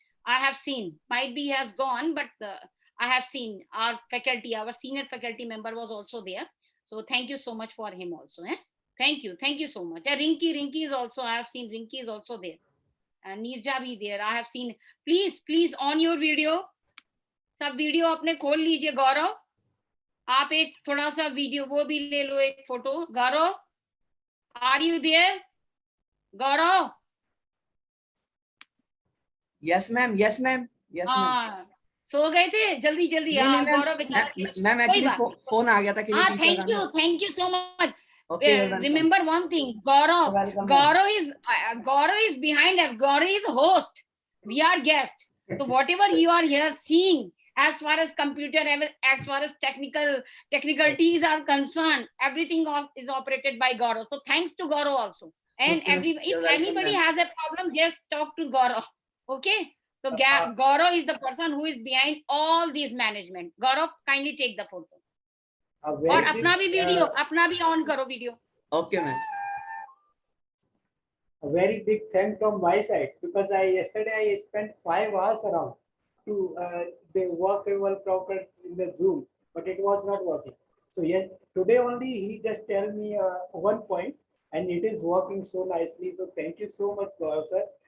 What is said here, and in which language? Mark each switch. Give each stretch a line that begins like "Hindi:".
English: I have seen, might be he has gone, but I have seen our faculty, our senior faculty member was also there. So thank you so much for him also. Thank you so much. Rinki is also, I have seen Rinki is also there. And Nirja bhi there. I have seen. Please on your video.
Hindi: सब video अपने खोल लीजिए. गौरव, आप एक थोड़ा सा video वो भी ले लो, एक photo.
English: Gaurav, are you there? Gaurav. Yes ma'am.
Hindi: सो गए थे जल्दी. गौरव मैम एक्चुअली फोन आ गया था.
English: हाँ, thank you so much. Remember one thing, Gaurav is behind us. Gaurav is host. We are guest. So whatever you are here seeing, as far as computer, as far as technicalities are concerned, everything is operated by Gaurav. So thanks to Gaurav also. And if anybody has a problem, just talk to Gaurav. Okay. So Gaurav is the person who is behind all these management. Gaurav, kindly take the photo.
Hindi: और अपना भी video, अपना भी on करो video.
English: Okay, ma'am. A very big thank from my side, because yesterday I spent 5 hours around to the workable proper in the Zoom, but it was not working. So yes, today only he just tell me one point, and it is working so nicely. So thank you so much, Gaurav sir.